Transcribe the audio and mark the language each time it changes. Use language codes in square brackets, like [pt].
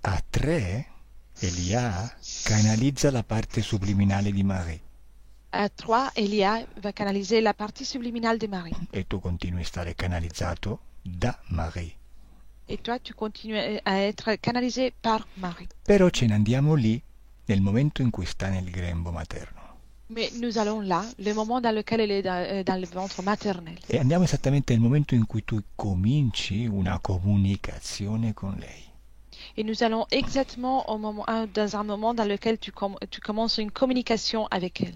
[it] A 3 Elia canalizza la parte subliminale di Marie. [fr] À 3, Elia va canaliser la partie subliminale de Marie. [it] E tu continui a stare canalizzato da Marie. [fr] Et toi, tu continues à être canalisé par Marie. [it] Però ce ne andiamo lì nel momento in cui sta nel grembo materno. [fr] Mais nous allons là, le moment dans lequel elle est dans le ventre maternel. [it] E andiamo esattamente nel momento in cui tu cominci una comunicazione con lei. [fr] Et nous allons exactement dans un moment dans lequel tu commences une communication avec elle.